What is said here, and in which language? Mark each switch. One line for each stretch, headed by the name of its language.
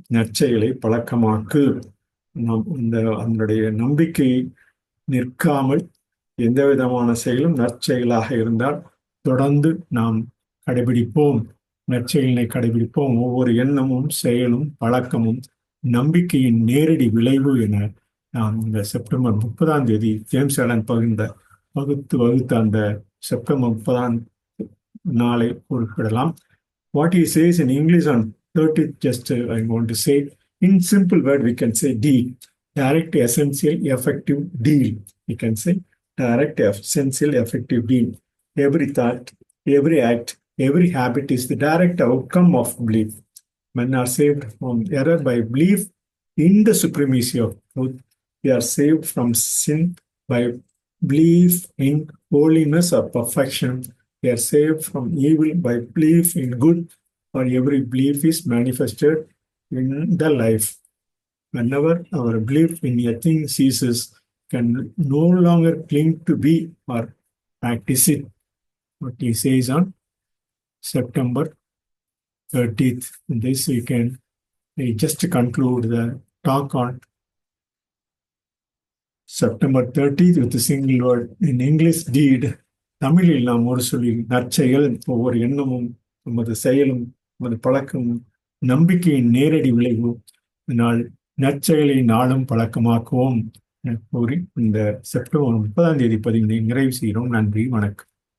Tamil: நற்செயலை பழக்கமாக்கு. நாம் அதனுடைய நம்பிக்கை நிற்காமல் எந்த விதமான செயலும் நற்செயலாக இருந்தால் தொடர்ந்து நாம் கடைபிடிப்போம். நற்செயலினை கடைபிடிப்போம். ஒவ்வொரு எண்ணமும், செயலும், பழக்கமும் நம்பிக்கையின் நேரடி விளைவு என நாம் இந்த செப்டம்பர் 30ஆம் தேதி ஜேம்ஸ் அலன் வகுத்த அந்த செப்டம்பர் 30ஆம் நாளை குறிப்பிடலாம்.
English: What he says in English on 30th, just I want to say, in simple word we can say deed, direct, essential, effective deal. We can say direct, essential, effective deal. Every thought, every act, every habit is the direct outcome of belief. Men are saved from error by belief in the supremacy of truth. We are saved from sin by belief in holiness or perfection. We are saved from evil by belief in good, for every belief is manifested in the life. Whenever our belief in a thing ceases, can no longer cling to be or practice it. What he says on September 30th. This weekend, I just conclude the talk on September 30th with a single word in English, deed.
Tamil: தமிழில் நாம் ஒரு சொல்லில் நற்செயல். ஒவ்வொரு எண்ணமும், நமது செயலும், நமது பழக்கமும் நம்பிக்கையின் நேரடி விளைவு. இதனால் நற்செயலை நாளும் பழக்கமாக்குவோம் என கூறி இந்த செப்டம்பர் 30ஆம் தேதி பதிவினை நிறைவு செய்கிறோம். நன்றி, வணக்கம்.